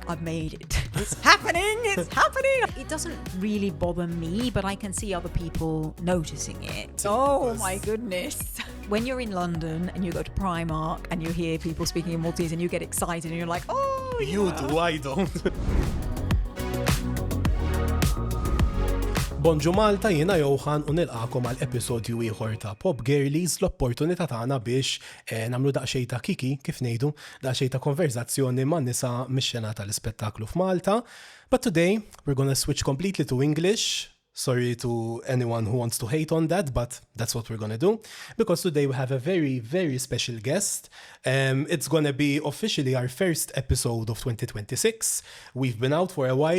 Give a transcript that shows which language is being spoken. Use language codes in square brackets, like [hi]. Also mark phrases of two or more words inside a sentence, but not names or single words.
[en] I've made it. It's happening. It's happening. It doesn't really bother me, but I can see other people noticing it. Oh my goodness. When you're in London and you go to Primark and you hear people speaking in Maltese and you get excited and you're like, oh, yeah. You do, I don't. [mt] Bonġu Malta, jiena Johann u nilqakom għal episodju ieħor ta' Pop Gerlijs, l-opportunità tagħna biex nagħmlu daqsxejn ta' kiki, kif ngħidu, daqsxejn ta' konverzazzjoni man nisa mix-xena tal-ispettaklu f'Malta. [en] But today we're going to switch completely to English. Sorry to anyone who wants to hate on that, but that's what we're going to do. Because today we have a very, very special guest. It's going to be officially our first episode of 2026. We've been out for a while.